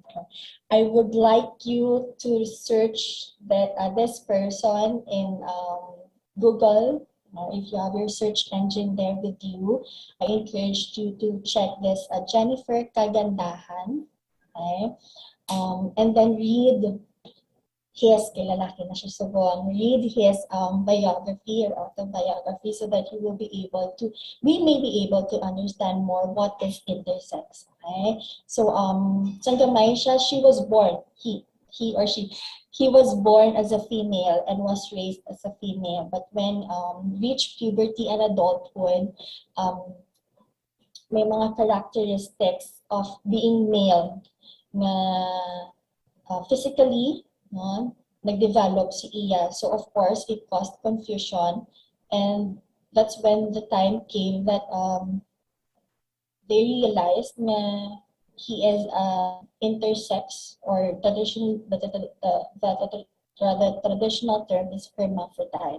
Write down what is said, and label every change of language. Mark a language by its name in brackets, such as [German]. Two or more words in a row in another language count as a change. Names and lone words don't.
[English] I would like you to search that this person in Google. If you have your search engine there with you, I encourage you to check this Jennifer Kagandahan. Okay? And then read his, [Hiligaynon] lalaki na siya subong, [English] read his biography or autobiography so that we may be able to understand more what is intersex. Okay? So, [Hiligaynon] Sanggamay siya, [English] she was born, he or she was born as a female and was raised as a female. But when reached puberty and adulthood, [Hiligaynon] may mga [English] characteristics of being male na physically, no, [Hiligaynon] nag-develop si Iya. [English] So of course, it caused confusion, and that's when the time came that they realized na he is intersex, or the traditional term is hermaphrodite.